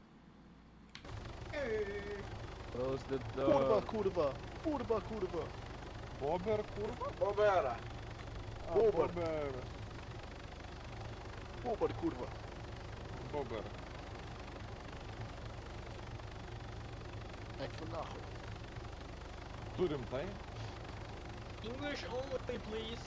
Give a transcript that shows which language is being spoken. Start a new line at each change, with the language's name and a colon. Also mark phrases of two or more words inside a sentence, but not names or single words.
English: Hey. Close the
Polish: Kurwa,
English: door.
Polish: kurwa. Kurwa, kurwa. Bobber, kurwa? Bobera. Bobber. Bobber. Bobber, kurwa. Bobber.
Dutch: Kijk vandaag. Turim tai?
English: English only, please.